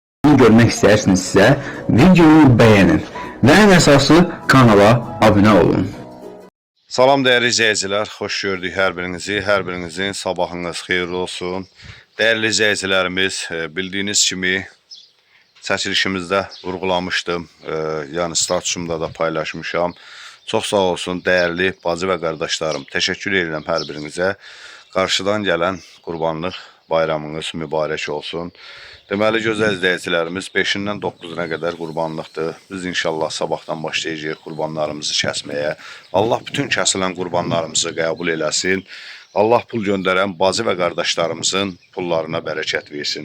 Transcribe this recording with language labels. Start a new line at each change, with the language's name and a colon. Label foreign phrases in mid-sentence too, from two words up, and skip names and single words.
Azerbaijani: videosunu görmək istəyirsinizsə, videonu bəyənin və ən əsası kanala abunə olun.
Turkish: Salam değerli izleyiciler, hoş gördük her birinizi.
Azerbaijani: Her birinizin sabahınız xeyirli olsun.
Turkish: Değerli izleyicilerimiz,
Azerbaijani: bildiğiniz kimi çəkilişimizdə vurgulamışdım.
Turkish: Yani
Azerbaijani: statusumda da paylaşmışam.
Turkish: Çok sağ olsun değerli bacı ve kardeşlerim. Teşekkür ederim her birinize.
Azerbaijani: Qarşıdan gələn qurbanlıq bayramınız mübarək olsun. Deməli, gözəl izləyicilərimiz 5-dən 9-una qədər qurbanlıqdır. Biz inşallah sabahdan başlayacağıq qurbanlarımızı kəsməyə. Allah bütün kəsilən qurbanlarımızı qəbul eləsin. Allah pul göndərən bacı və qardaşlarımızın pullarına bərəkət versin.